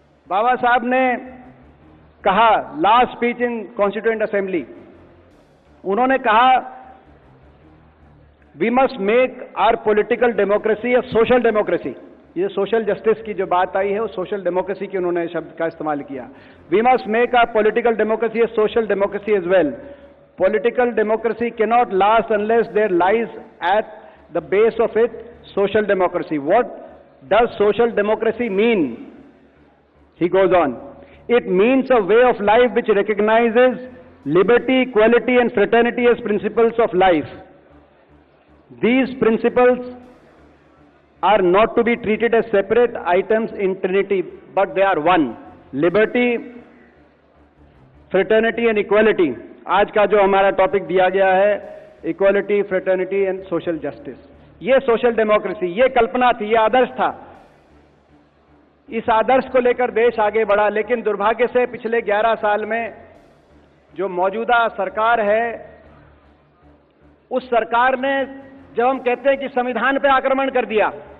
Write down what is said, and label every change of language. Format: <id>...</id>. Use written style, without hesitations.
<hi>बाबा साहब ने कहा,</hi> <en>last speech in constituent assembly,</en> <hi>उन्होंने कहा,</hi> <en>We must make our political democracy a social democracy.</en> <hi>ये सोशल जस्टिस की जो बात आई है, वो सोशल डेमोक्रेसी की उन्होंने शब्द का इस्तेमाल किया।</hi> <en>We must make our political democracy a social democracy as well. Political democracy cannot last unless there lies at the base of it social democracy. What does social democracy mean? He goes on, it means a way of life which recognizes liberty, equality and fraternity as principles of life. These principles are not to be treated as separate items in Trinity, but they are one. Liberty, fraternity and equality.</en> <hi>आज का जो हमारा topic दिया गया है,</hi> <en>equality, fraternity and social justice,</en> <hi>ये social democracy, ये कल्पना थी, ये आदर्श था। इस आदर्श को लेकर देश आगे बढ़ा, लेकिन दुर्भाग्य से पिछले 11 साल में जो मौजूदा सरकार है, उस सरकार ने, जब हम कहते हैं कि संविधान पे आक्रमण कर दिया,</hi>